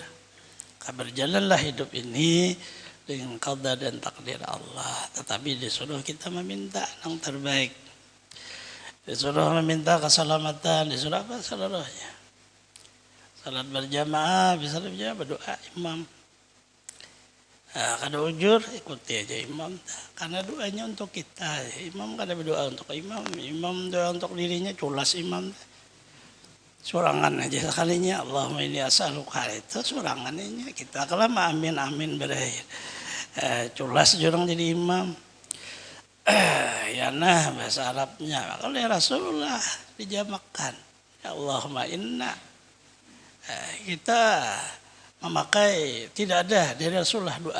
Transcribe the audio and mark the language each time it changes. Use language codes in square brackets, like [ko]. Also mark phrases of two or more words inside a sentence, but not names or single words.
[bjn] Berjalanlah hidup ini dengan qada dan takdir Allah. Tetapi disuruh kita meminta yang terbaik. Disuruh meminta keselamatan, disuruh apa seluruhnya. Salat berjamaah, bisa berdoa imam. Kada ujur, ikuti aja imam. Karena doanya untuk kita. Imam kada berdoa untuk imam. Imam doa untuk dirinya, culas imam. Surangan aja sekalinya. [ar] Allahumma inni as'aluka [bjn] itu surangannya. Kita kalau amin amin berakhir. Culas jurang jadi imam. Ya nah bahasa Arabnya. Kalau ya Rasulullah dijamakkan. [ar] Ya Allahumma inna. [bjn] Kita memakai tidak ada dari Rasulullah doa.